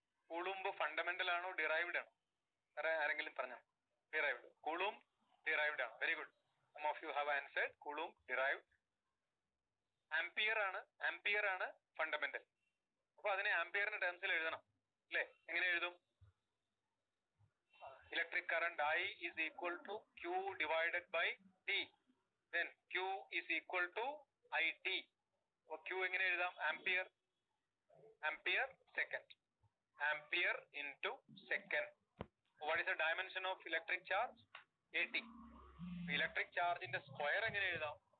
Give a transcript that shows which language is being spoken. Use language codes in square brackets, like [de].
[ml] കൂളുംബ് fundamental ആണോ derived ആണോ? വേറെ ആരെങ്കിലും പറഞ്ഞോ? ഡിറൈവ്ഡ്. കൂളും ഡിറൈവ്ഡ് ആണ്. [en] Very good. Some of you have answered coulomb derived. [ml] Ampere ആണ് ഫണ്ടമെന്റൽ. അപ്പൊ അതിനെ ആംപിയറിന്റെ ടേംസിൽ എഴുതണം അല്ലേ? എങ്ങനെ എഴുതും? Electric current [en] I is equal to Q divided by T. Then Q is equal to IT. [ml] അപ്പൊ Q എങ്ങനെ എഴുതാം? [en] Ampere second. Ampere into second. What is the dimension of electric charge? AT. [ml] Electric ചാർജിന്റെ square എങ്ങനെ എഴുതാം?